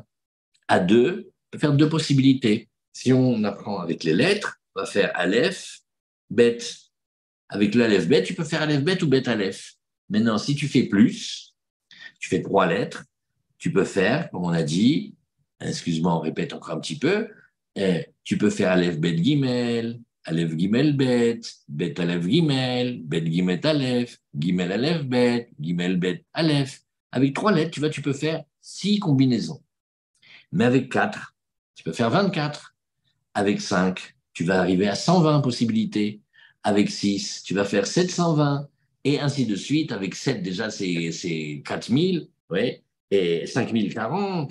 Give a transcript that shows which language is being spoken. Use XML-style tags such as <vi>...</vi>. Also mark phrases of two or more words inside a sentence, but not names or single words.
<fr>À deux, on peut faire deux possibilités. Si on apprend avec les lettres, on va faire Aleph, Bet. Avec l'Aleph, Bet, tu peux faire Aleph, Bet ou Bet, Aleph. Maintenant, si tu fais plus, tu fais trois lettres, tu peux faire, comme on a dit, excuse-moi, on répète encore un petit peu, tu peux faire Aleph, Bet, Gimel, Aleph, Gimel, Bet, Bet, Aleph, Gimel, Bet, Gimel, Aleph, Gimel, Aleph, Bet, Gimel, Bet, Aleph. Avec trois lettres, tu peux faire six combinaisons. Mais avec 4, tu peux faire 24. Avec 5, tu vas arriver à 120 possibilités. Avec 6, tu vas faire 720. Et ainsi de suite. Avec 7, déjà, c'est 4000. Ouais. Et 5040.</fr>